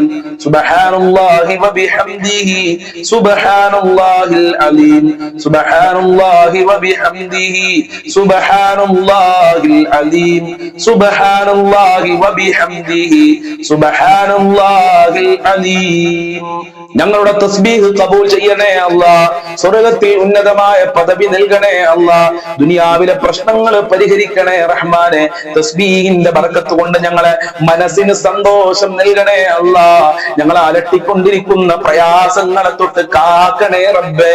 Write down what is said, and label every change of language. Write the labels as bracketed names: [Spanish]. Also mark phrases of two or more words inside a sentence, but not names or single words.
[Arabic] سبحان الله وبحمده. سبحان الله العظيم. سبحان الله وبحمده. سبحان الله العظيم. سبحان الله وبحمده. سبحان الله العظيم. [Malayalam] ഞങ്ങളുടെ തസ്ബീഹ് കബൂൽ ചെയ്യണേ അല്ലാഹ്. സ്വർഗ്ഗത്തിൽ ഉന്നതമായ പദവി നൽകണേ അല്ലാഹ്. ദുനിയാവിലെ പ്രശ്നങ്ങൾ പരിഹരിക്കണേ റഹ്മാനെ. തസ്ബീഹിന്റെ ബർക്കത്ത് കൊണ്ട് ഞങ്ങളെ മനസ്സിന് സന്തോഷം നൽകണേ അല്ലാഹ്. ഞങ്ങളെ അലട്ടിക്കൊണ്ടിരിക്കുന്ന പ്രയാസങ്ങളെ തൊട്ട് കാക്കണേ റബ്ബേ.